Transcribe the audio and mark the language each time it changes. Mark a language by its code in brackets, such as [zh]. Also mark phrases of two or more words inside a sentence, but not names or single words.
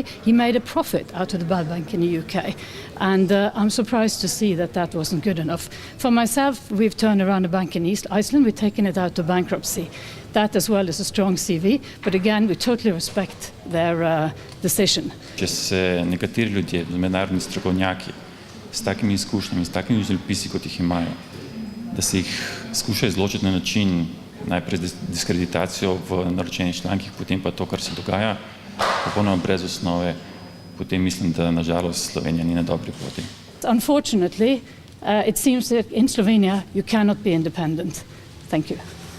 [en] He made a profit out of the bad bank in the UK. And I'm surprised to see that that wasn't good enough. For myself, we've turned around a bank in East Iceland. We've taken it out of bankruptcy. That as well is a strong CV. But again, we totally respect their decision. [sl] Če se nekateri ljudje, mednarodni strokovnjaki, s takimi izkušnjami, s takimi življenjepisi, kot jih imajo, da se jih skuša izločiti na način, najprej z diskreditacijo v naročenih člankih, potem pa to, kar se dogaja, popolnoma brez osnove, potem mislim, da nažalost Slovenija ni na dobri poti. [en] Unfortunately, it seems that in Slovenia you cannot be independent. Thank you.